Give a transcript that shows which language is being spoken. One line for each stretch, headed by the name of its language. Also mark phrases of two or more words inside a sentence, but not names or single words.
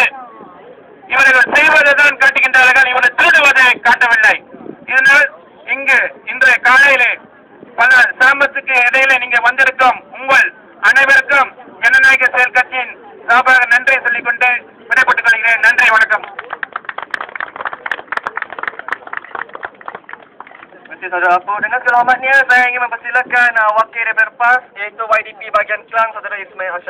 Tamil: இவர்கள் செய்வதை தான் காட்டுகின்றார்கள், இவர்கள் திருடுவதை காட்டவில்லை. இதனால் இங்கு இன்றைய காலையிலே பல சாமத்துக்கு இடையில நீங்க வந்திருக்கும் உங்கள் அனைவருக்கும் ஜனநாயக செயல் கட்சியின் சார்பாக நன்றி சொல்லிக்கொண்டு விடைபெற்றுக் கொள்கிறேன். நன்றி, வணக்கம்.
Malay: Saudara Apu, dengan segala hormatnya saya ingin mempersilakan wakil daripada PAS iaitu YDP bahagian Kelang, Saudara Ismail Hashim.